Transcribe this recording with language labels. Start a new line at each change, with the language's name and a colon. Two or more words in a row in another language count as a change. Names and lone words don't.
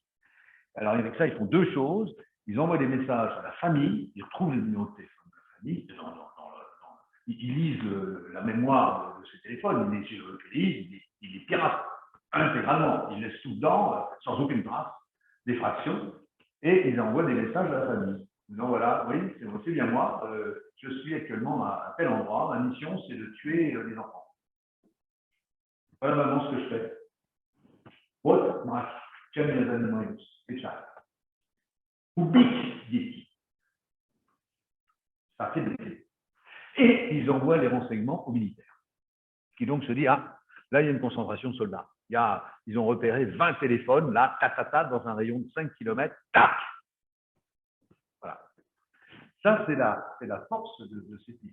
French: Alors, avec ça, ils font deux choses. Ils envoient des messages à la famille, ils retrouvent le numéro de téléphone de la famille, ils lisent la mémoire de ces téléphones, ils les géolocalisent, ils les piratent intégralement. Ils laissent tout dedans, sans aucune trace, des fractions, et ils envoient des messages à la famille. Donc voilà, oui, c'est bien moi, je suis actuellement à tel endroit, ma mission c'est de tuer les enfants. Voilà maintenant ce que je fais.
Russian: Вот наш чем я занимаюсь сейчас. Убить детей.
French: Ça fait des. Et ils envoient les renseignements aux militaires, qui donc se dit, ah, là il y a une concentration de soldats. Ils ont repéré 20 téléphones, là, dans un rayon de 5 km, tac. Voilà. Ça, c'est la force de ces types.